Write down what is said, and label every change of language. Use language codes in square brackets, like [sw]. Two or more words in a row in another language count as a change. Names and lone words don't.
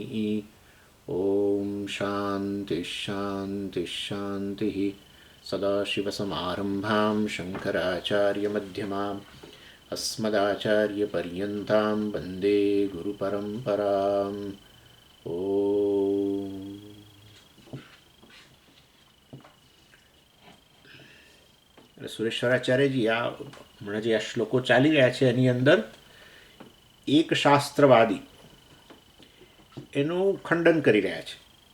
[sa] ॐ शान्तिः शान्तिः शान्तिः सदाशिवसमारम्भां शङ्कराचार्यमध्यमाम् अस्मदाचार्यपर्यन्तां वन्दे गुरुपरम्पराम् ॐ [gu] સુરેશ્વરાચાર્યજી હમણાં જે આ શ્લોકો ચાલી રહ્યા છે એની અંદર એક શાસ્ત્રવાદી એનું ખંડન કરી રહ્યા છે.